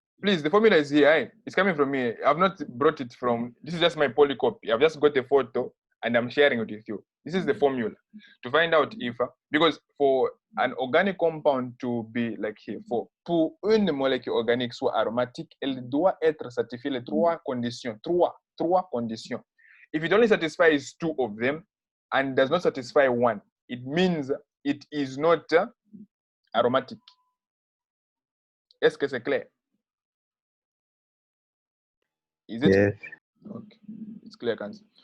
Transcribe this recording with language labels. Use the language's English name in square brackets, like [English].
[English] Please, the formula is here. Eh? It's coming from me. I've not brought it from, this is just my polycopy. I've just got a photo and I'm sharing it with you. This is the formula to find out if, because for an organic compound to be like here, [French] pour une molécule organique soit aromatique, elle doit être satisfait les trois conditions. Trois conditions. [English] If it only satisfies 2 of them and does not satisfy 1, it means it is not aromatic. [French] Est-ce que c'est clair? [English] Is it? Yes. Okay, it's clear, cancer.